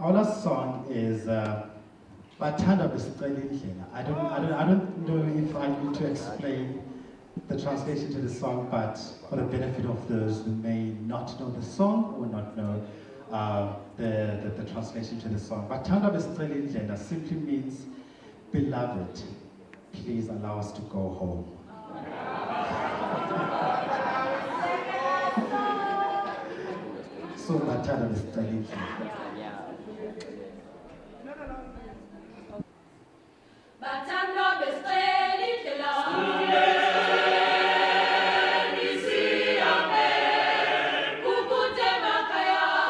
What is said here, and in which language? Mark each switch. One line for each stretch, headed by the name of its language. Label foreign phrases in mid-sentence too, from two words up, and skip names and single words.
English: Our last song is Bathanda besicela indlela. I don't know if I need to explain the translation to the song, but for the benefit of those who may not know the song or not know the translation to the song. Bathanda besicela indlela simply means, beloved, please allow us to go home.
North Ndebele: So bathanda besicela indlela. Bathanda besicela indlela. Ukuze emakhaya.